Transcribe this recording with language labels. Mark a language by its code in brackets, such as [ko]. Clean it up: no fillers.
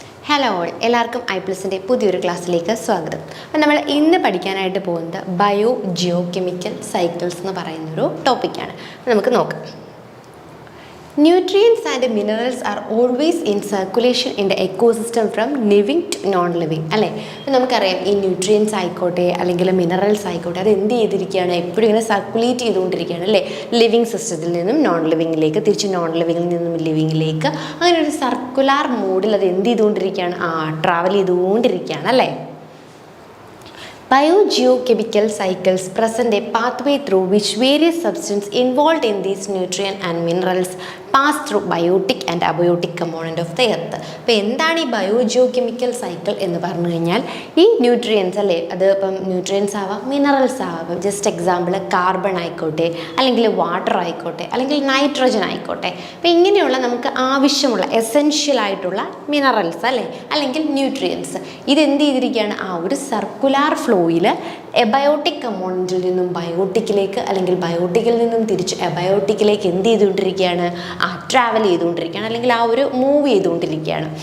[ml] Hello all, എല്ലാവർക്കും ഐ+ൻ്റെ പുതിയൊരു ക്ലാസ്സിലേക്ക് സ്വാഗതം. അപ്പം നമ്മൾ ഇന്ന് പഠിക്കാനായിട്ട് പോകുന്നത് ബയോ ജിയോ കെമിക്കൽ സൈക്കിൾസ് എന്ന് പറയുന്നൊരു ടോപ്പിക്കാണ്. നമുക്ക് നോക്കാം. [en] Nutrients and minerals are always in circulation in the ecosystem from living to non-living. [ml] അല്ലേ? നമുക്കറിയാം ഈ ന്യൂട്രിയൻസ് ആയിക്കോട്ടെ അല്ലെങ്കിൽ മിനറൽസ് ആയിക്കോട്ടെ അത് എന്ത് ചെയ്തിരിക്കുകയാണ്, എപ്പോഴും ഇങ്ങനെ സർക്കുലേറ്റ് ചെയ്തുകൊണ്ടിരിക്കുകയാണ് അല്ലേ? ലിവിങ് സിസ്റ്റത്തിൽ നിന്നും നോൺ ലിവിങ്ങിലേക്ക്, തിരിച്ച് നോൺ ലിവിങ്ങിൽ നിന്നും ലിവിങ്ങിലേക്ക്, അങ്ങനെ ഒരു സർക്കുലാർ മോഡിൽ അത് എന്ത് ചെയ്തുകൊണ്ടിരിക്കുകയാണ്, ട്രാവൽ ചെയ്തുകൊണ്ടിരിക്കുകയാണ് അല്ലേ? [en] Biogeochemical cycles present a pathway through which various substances involved in these nutrients and minerals pass through biotic and abiotic component of the earth. [ml] അപ്പോൾ എന്താണ് ഈ ബയോജിയോകെമിക്കൽ സൈക്കിൾ എന്ന് പറഞ്ഞു കഴിഞ്ഞാൽ ഈ ന്യൂട്രിയൻസ് അല്ലേ, അത് ഇപ്പം ന്യൂട്രിയൻസ് ആവാം, മിനറൽസ് ആവാം. ജസ്റ്റ് എക്സാമ്പിൾ കാർബൺ ആയിക്കോട്ടെ, അല്ലെങ്കിൽ വാട്ടർ ആയിക്കോട്ടെ, അല്ലെങ്കിൽ നൈട്രജൻ ആയിക്കോട്ടെ. അപ്പോൾ ഇങ്ങനെയുള്ള നമുക്ക് ആവശ്യമുള്ള എസെൻഷ്യൽ ആയിട്ടുള്ള മിനറൽസ് അല്ലേ, അല്ലെങ്കിൽ ന്യൂട്രിയൻസ് ഇതെന്ത് ചെയ്തിരിക്കുകയാണ്, ആ ഒരു സർക്കുലാർ ഫ്ലോയിൽ എബയോട്ടിക് കമ്പോണൻറ്റിൽ നിന്നും ബയോട്ടിക്കിലേക്ക്, അല്ലെങ്കിൽ ബയോട്ടിക്കിൽ നിന്നും തിരിച്ച് എബയോട്ടിക്കിലേക്ക് എന്ത് ചെയ്തുകൊണ്ടിരിക്കുകയാണ്, ട്രാവൽ ചെയ്തുകൊണ്ടിരിക്കുകയാണ്, അല്ലെങ്കിൽ ആ ഒരു മൂവ് ചെയ്തുകൊണ്ടിരിക്കുകയാണ്.